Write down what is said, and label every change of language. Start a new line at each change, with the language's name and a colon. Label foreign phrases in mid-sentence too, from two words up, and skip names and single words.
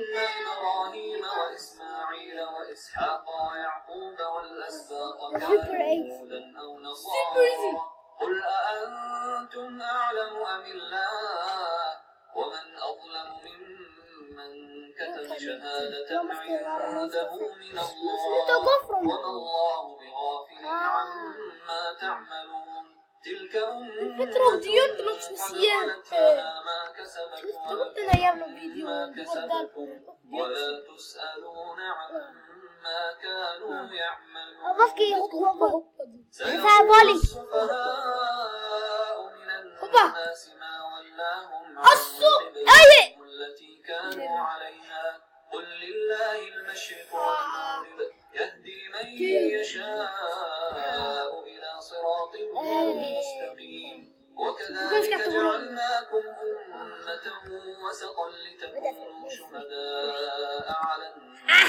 Arabic: إبراهيم وإسماعيل وإسحاق ويعقوب والأسباط كانوا هودا أو نصارى قل أأنتم أعلم أم الله ومن أظلم ممن كتم شهادة عنده من الله وما الله بغافل عما تعملون تلك أمة قد خلت لها ما كسبت
Swedish: Den här jävla videon.
Arabic: ما كسبتم ولا تسألون عما كانوا يعملون
Swedish: Vad ska jag hoppa?
Arabic: سيقول السفهاء من الناس ما ولاهم عن قبلتهم التي كانوا عليها قل لله المشرق والمغرب يهدي من يشاء إلى صراط مستقيم وكذلك جعلناكم أمة وسطا لتكونوا شهداء على الناس